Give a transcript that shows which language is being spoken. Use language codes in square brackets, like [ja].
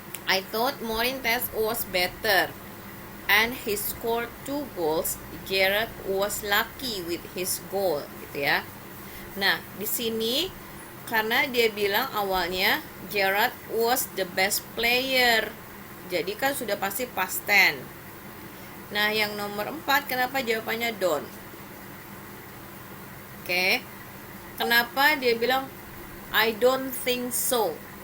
[en] I thought Maureen test was better. And he scored 2 goals. Gerard was lucky with his goal, [id] gitu ya. Nah, di sini karena dia bilang awalnya [en] Gerard was the best player. [id] Jadi kan sudah pasti past tense. Nah, yang nomor 4 kenapa jawabannya don't? Oke. Kenapa dia bilang [en] I don't think so?